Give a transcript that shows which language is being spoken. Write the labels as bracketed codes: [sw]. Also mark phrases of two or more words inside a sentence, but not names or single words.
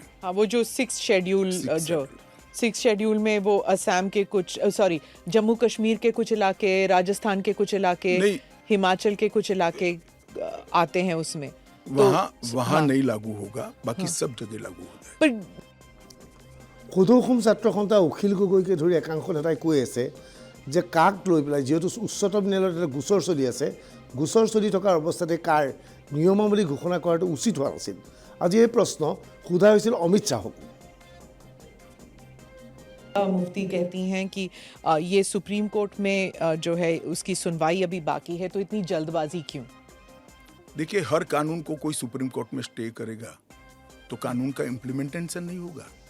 [hi] हाँ, वो जो 6th शेड्यूल में वो असम के कुछ जम्मू कश्मीर के कुछ इलाके, राजस्थान के कुछ इलाके, हिमाचल के कुछ इलाके आते हैं उसमें। वहाँ नहीं लागू होगा, बाकी सब जगह लागू होगा। पर [as] সদৌ ছাত্ৰ সন্থা অখিল গগৈকে ধৰি একাংশ নেতাই কৈ আছে যে কাক লৈ পেলাই যেহেতু উচ্চতম ন্যায়ালয়ত এটা গোচৰ চলি আছে, গোচৰ চলি থকাৰ অৱস্থাতে কাৰ নিয়মাৱলী ঘোষণা কৰাটো উচিত হোৱা নাছিল। আজি এই প্ৰশ্ন সোধা হৈছিল অমিত শ্বাহক। [hi] मुफ्ती कहती हैं कि ये सुप्रीम कोर्ट में जो है उसकी सुनवाई अभी बाकी है, तो इतनी जल्दबाजी क्यों? देखिए, हर कानून को कोई सुप्रीम कोर्ट में स्टे करेगा तो कानून का इम्प्लीमेंटेशन नहीं होगा।